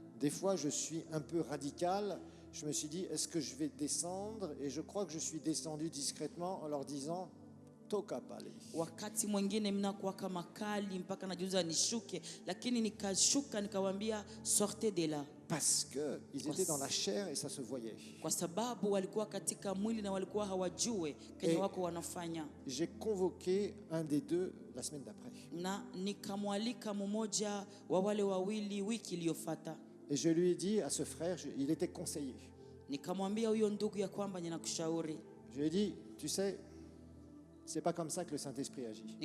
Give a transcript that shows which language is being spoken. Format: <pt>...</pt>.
<fr>Des fois, je suis un peu radical. Je me suis dit, est-ce que je vais descendre? Et je crois que je suis descendu discrètement en leur disant,</fr> <sw>toka pale. Wakati mwingine mnakuwa kama kali mpaka najiuliza nishuke, lakini nikashuka nikawaambia</sw> <fr>sortez de là, Parce qu'ils étaient dans la chair et ça se voyait.</fr> <sw>kwa sababu walikuwa katika mwili na walikuwa hawajue kenye wako wanafanya.</sw> <fr>J'ai convoqué un des deux la semaine d'après.</fr> <sw>Na nikamwalika mmoja wa wale wawili wiki iliyofuata,</sw> <fr>Et je lui ai dit à ce frère, il était conseiller.</fr> <sw>nikamwambia huyo ndugu ya kwamba ninakushauri.</sw> <fr>Je lui ai dit, tu sais, c'est pas comme ça que le Saint-Esprit agit.</fr>